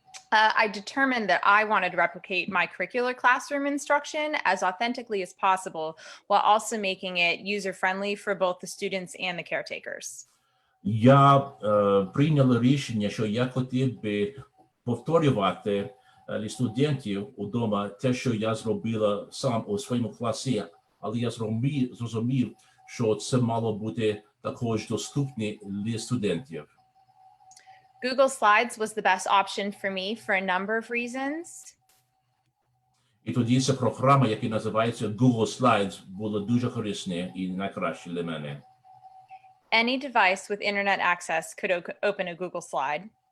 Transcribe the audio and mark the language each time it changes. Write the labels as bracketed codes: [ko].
[en] I determined that I wanted to replicate my curricular classroom instruction as authentically as possible, while also making it user-friendly for both the students and the caretakers. [uk] Я прийняла рішення, що я хотів би повторювати для студентів удома те, що я зробила сам у своєму класі, але я зрозумів, що це мало бути також доступне для студентів. [en] Google Slides was the best option for me for a number of reasons. [uk] І тоді ця програма, яка називається Google Slides, була дуже корисна і найкраща для мене. [en] Any device with internet access could open a Google Slide.